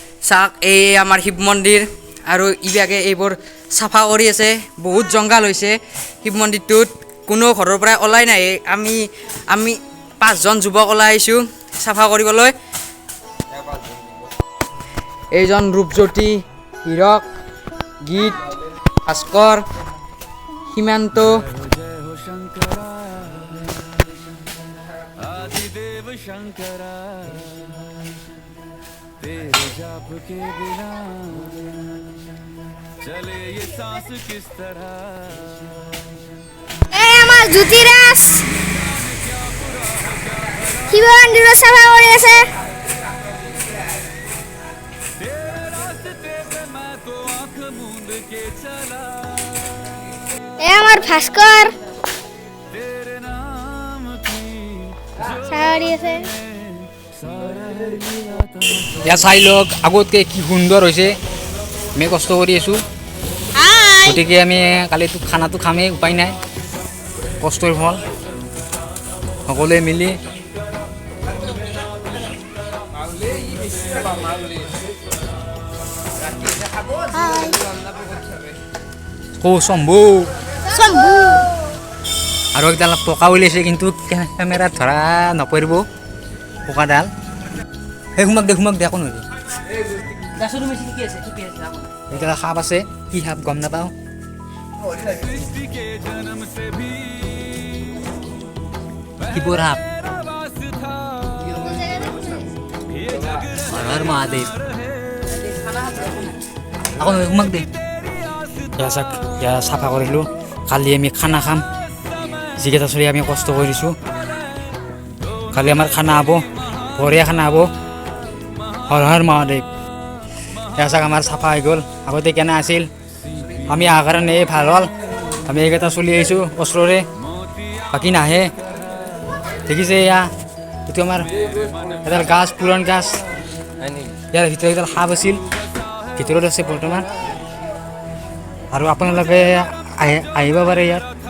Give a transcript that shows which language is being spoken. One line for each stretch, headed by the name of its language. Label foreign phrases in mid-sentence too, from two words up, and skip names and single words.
Assamese: চাওক এই আমাৰ শিৱ মন্দিৰ আৰু ইভাগে এইবোৰ চাফা কৰি আছে বহুত জংঘল হৈছে শিৱ মন্দিৰটোত কোনো ঘৰৰ পৰা ওলাই নাই আমি 5জন যুৱক ওলাই আহিছোঁ চাফা কৰিবলৈ এইজন ৰূপজ্যোতি হীৰক গীত ভাস্কৰ সীমান্ত
Hindi: तेरे जाप के बिना चले ये सांस किस तरह
Assamese: আমার জ্যোতিরাজ শিৱ মন্দিৰ চাফা কৰি আছে
Hindi: तेरे रास्ते पे मैं तो आंख मूंद के चला
Assamese: আমার ভাস্কৰ
Hindi: तेरे नाम की
Assamese: চাফা কৰি আছে ইয়াত চাই লওক আগতকৈ কি সুন্দৰ হৈছে আমি কষ্ট কৰি আছোঁ গতিকে আমি কালিতো খানাটো খামেই উপায় নাই কষ্টৰ ফল সকলোৱে মিলি শম্ভু আৰু একডাল পকা উলিয়াইছে কিন্তু কেমেৰাত ধৰা নপৰিব পকাডাল সেই সোমাক দে একো নহয় এইডাল সাপ আছে কি সাপ গম নাপাওঁ
Hindi: सृष्टि के जन्म से भी
Assamese: শিৱৰ সাপ
Hindi: आवाज था
Assamese: হৰ হৰ মহাদেৱ আকৌ নহয় সোমাক দে ইয়াত চাফা কৰিলোঁ কালি আমি খানা খাম যিকেইটা চলি আমি কষ্ট কৰিছোঁ কালি আমাৰ খানা হ'ব বঢ়িয়া খানা হ'ব হৰ হৰ মহাদেৱ এয়া চাওক আমাৰ চাফা হৈ গ'ল আগতে কেনে আছিল আমি অহাৰ কাৰণে ভাল হ'ল আমি এইকেইটা চলি আহিছোঁ ওচৰৰে বাকী নাহে দেখিছে এয়া এইটো আমাৰ এডাল গাছ পুৰণ গাছ ইয়াৰ ভিতৰত এডাল সাপ আছিল ভিতৰত আছে বৰ্তমান আৰু আপোনালোকে আহিব পাৰে ইয়াত